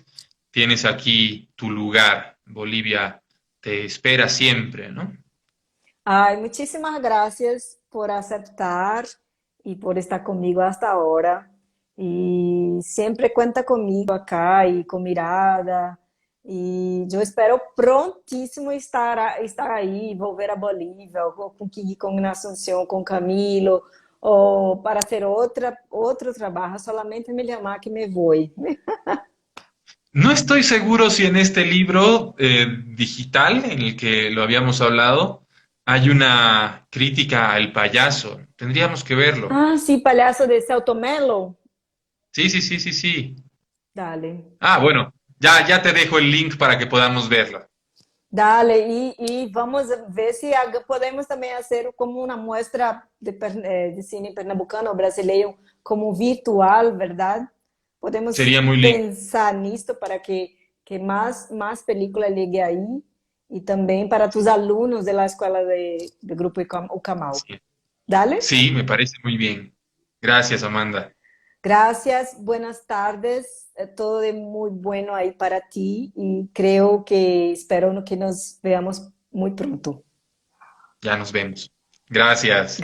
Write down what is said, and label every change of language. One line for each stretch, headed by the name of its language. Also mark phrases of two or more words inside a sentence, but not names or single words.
Spanish: Tienes aquí tu lugar. Bolivia te espera siempre, ¿no? Ay, muchísimas gracias por aceptar y por estar conmigo hasta ahora. Y siempre cuenta conmigo acá y con mirada.
Portuguese: E eu espero prontíssimo estar aí,
Spanish: volver a Bolívia,
Portuguese: ou com Kiki, com Assunção, com Camilo, ou
Spanish: para hacer
Portuguese: outro trabalho, solamente me chamar que me vou.
Spanish: No estoy seguro si en este libro digital, en el que lo habíamos hablado, hay una crítica al payaso. Tendríamos que verlo.
Portuguese: Ah, sim, palhaço de Celto Mello?
Spanish: Sí, sí, sí, sí, sí. Dale. Ah, bueno, ya te dejo el link para que podamos verlo. Dale,
Portuguese: e vamos ver se podemos também fazer como uma mostra de cine pernambucano ou brasileiro, como virtual, verdade? Podemos
Spanish: Sería muy lindo.
Portuguese: pensar nisto para que mais película ligue aí e também para tus alunos da escola de Grupo Ucamal.
Spanish: Sí, Dale? sí, me parece muy bien. Gracias, Amanda. Gracias, buenas tardes, todo de muy bueno ahí para ti y creo que espero que nos veamos muy pronto. Ya nos vemos. Gracias.